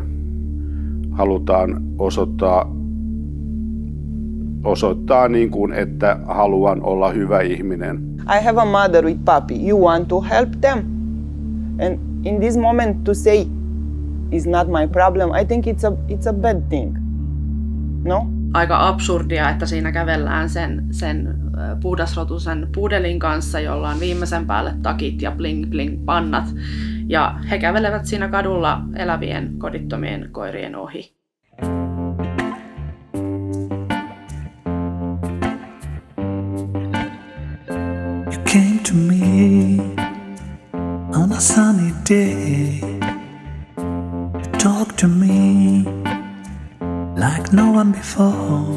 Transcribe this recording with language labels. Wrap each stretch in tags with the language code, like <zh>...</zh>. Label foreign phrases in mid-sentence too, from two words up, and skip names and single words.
<fi>Halutaan osoittaa niin kuin, että haluan olla hyvä ihminen.</fi> <en>I have a mother with puppy. You want to help them? And in this moment to say is not my problem, I think it's a bad thing. No?</en> <fi>Aika absurdia, että siinä kävellään sen puhdasrotuisen puudelin kanssa, jolla on viimeisen päälle takit ja</fi> <en>bling bling</en> <fi>pannat. Ja he kävelevät siinä kadulla elävien kodittomien koirien ohi.</fi> <en>You came to me on a sunny day. You talked to me like no one before.</en>